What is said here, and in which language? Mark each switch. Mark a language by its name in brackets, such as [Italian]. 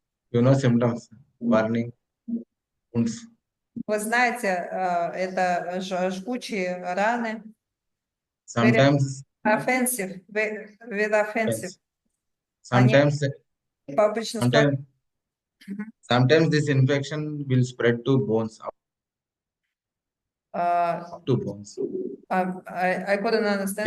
[English] You know symptoms, burning, wounds. [Russian] Вы знаете, это жгучие раны. [English] Sometimes Offensive, with offensive. Sometimes [Russian] Обычно [English] sometimes this infection will spread to bones, up to bones. I couldn't understand.